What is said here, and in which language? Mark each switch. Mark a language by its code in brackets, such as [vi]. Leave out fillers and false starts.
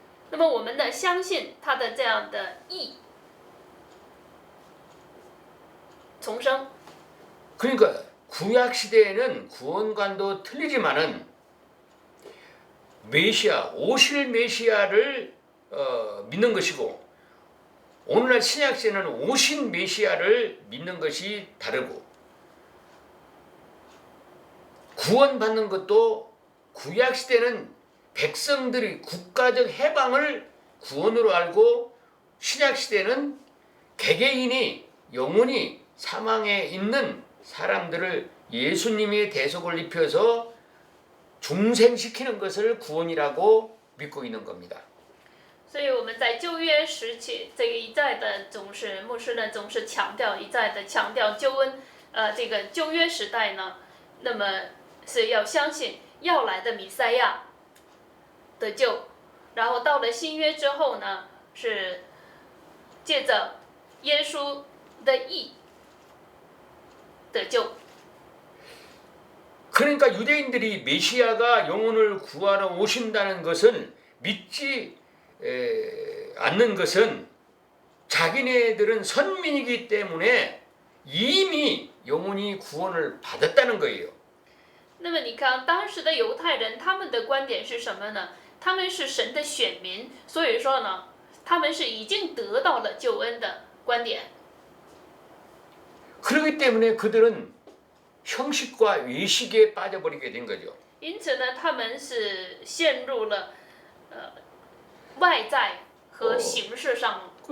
[zh] 那么我们呢，相信他的这样的义，重生。 [ko] 그러니까 구약 시대에는 구원관도 틀리지만은 메시아 오실 메시아를 믿는 것이고 오늘날 신약 시대는 오신 메시아를 믿는 것이 다르고 구원받는 것도 구약 시대는 백성들이 국가적 해방을 구원으로 알고 신약 시대는 개개인이 영원히 사망에 있는 사람들을 예수님의 대속을 입혀서 중생시키는 것을 구원이라고 믿고 있는 겁니다. [zh] 所以我们在旧约时期，这个一再的总是牧师呢总是强调，一再的强调救恩，这个旧约时代呢，那么是要相信要来的弥赛亚得救，然后到了新约之后呢，是借着耶稣的义得救。 [ko] 그러니까 유대인들이 메시아가 영혼을 구하러 오신다는 것은 믿지 않는 것은 자기네들은 선민이기 때문에 이미 영혼이 구원을 받았다는 거예요. [zh] 那么你看，当时的犹太人他们的观点是什么呢？他们是神的选民，所以说呢，他们是已经得到了救恩的观点。 [ko] 그렇기 때문에 그들은 형식과 외식에 빠져버리게 된 거죠. [zh] 因此呢，他们是陷入了外在和形式上。